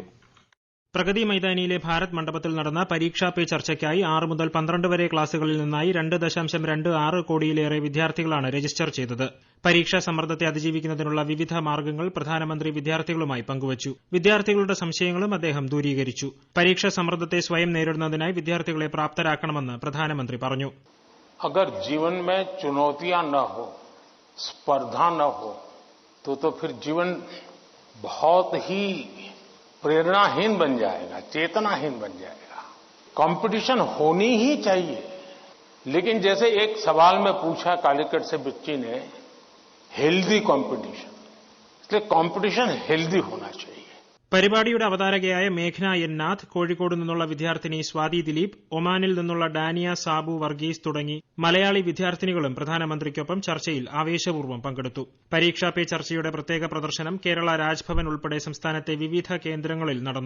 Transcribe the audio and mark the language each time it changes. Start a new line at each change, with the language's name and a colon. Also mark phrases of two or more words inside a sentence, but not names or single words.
Malayalam: പ്രഗതി മൈതാനിയിലെ ഭാരത് മണ്ഡപത്തിൽ നടന്ന പരീക്ഷാ പേ ചർച്ചയ്ക്കായി 6 മുതൽ 12 വരെ ക്ലാസുകളിൽ നിന്നായി 2.26 കോടിയിലേറെ വിദ്യാർത്ഥികളാണ് രജിസ്റ്റർ ചെയ്തത്. പരീക്ഷാ സമ്മർദ്ദത്തെ അതിജീവിക്കുന്നതിനുള്ള വിവിധ മാർഗ്ഗങ്ങൾ പ്രധാനമന്ത്രി വിദ്യാർത്ഥികളുമായി പങ്കുവച്ചു. വിദ്യാർത്ഥികളുടെ സംശയങ്ങളും അദ്ദേഹം ദൂരീകരിച്ചു. പരീക്ഷാ സമ്മർദ്ദത്തെ സ്വയം നേരിടുന്നതിനായി വിദ്യാർത്ഥികളെ പ്രാപ്തരാക്കണമെന്ന് പ്രധാനമന്ത്രി പറഞ്ഞു.
Hindi: അഗർ जीवन में चुनौतियां न हो, स्पर्धा न हो, तो फिर जीवन बहुत ही प्रेरणाहीन बन जाएगा, चेतनाहीन बन जाएगा. कंपटीशन होनी ही चाहिए, लेकिन जैसे एक सवाल में पूछा कालीकट से बच्ची ने,
English: healthy competition,
Hindi: इसलिए
English: competition healthy
Hindi: होना चाहिए.
Malayalam: പരിപാടിയുടെ അവതാരകയായ മേഘ്ന എൻ നാഥ്, കോഴിക്കോട് നിന്നുള്ള വിദ്യാർത്ഥിനി സ്വാതി ദിലീപ്, ഒമാനിൽ നിന്നുള്ള ഡാനിയ സാബു വർഗീസ് തുടങ്ങി മലയാളി വിദ്യാർത്ഥിനികളും പ്രധാനമന്ത്രിക്കൊപ്പം ചർച്ചയിൽ ആവേശപൂർവ്വം പങ്കെടുത്തു. പരീക്ഷാ പേ ചർച്ചയുടെ പ്രത്യേക പ്രദർശനം കേരള രാജ്ഭവൻ ഉൾപ്പെടെ സംസ്ഥാനത്തെ വിവിധ കേന്ദ്രങ്ങളിൽ നടന്നു.